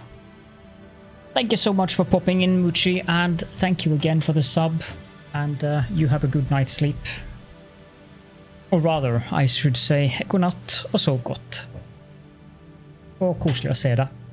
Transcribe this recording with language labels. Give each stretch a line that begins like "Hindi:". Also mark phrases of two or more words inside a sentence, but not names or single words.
English: Thank you so much for popping in, Muchi, and thank you again for the sub. And you have a good night's sleep. Or rather, I should say,
Norwegian: godnatt og sov godt. Og koselig å se deg.